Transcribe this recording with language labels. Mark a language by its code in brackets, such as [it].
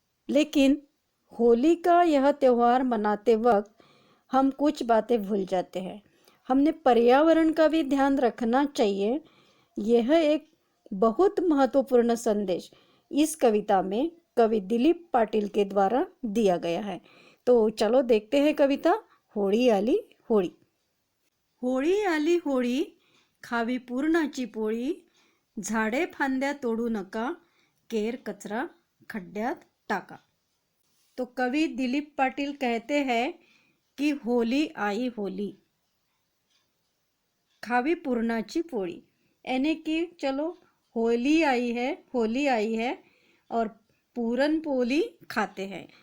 [hi] लेकिन होली का यह त्यौहार मनाते वक्त हम कुछ बातें भूल जाते हैं। हमने पर्यावरण का भी ध्यान रखना चाहिए। यह एक बहुत महत्वपूर्ण संदेश इस कविता में कवि दिलीप पाटिल के द्वारा दिया गया है। तो चलो देखते हैं कविता [mr] होळी आली होळी। होळी आली होळी, खावी पुरणाची पोळी, झाडे फांद्या तोडू नका, केर कचरा खड्ड्यात टाका। [hi] तो कवि दिलीप पाटिल कहते हैं कि होली आई होली, [mr] खावी पुरणाची पोळी, [hi] यानी कि चलो होली आई है और पूरन पोली खाते हैं।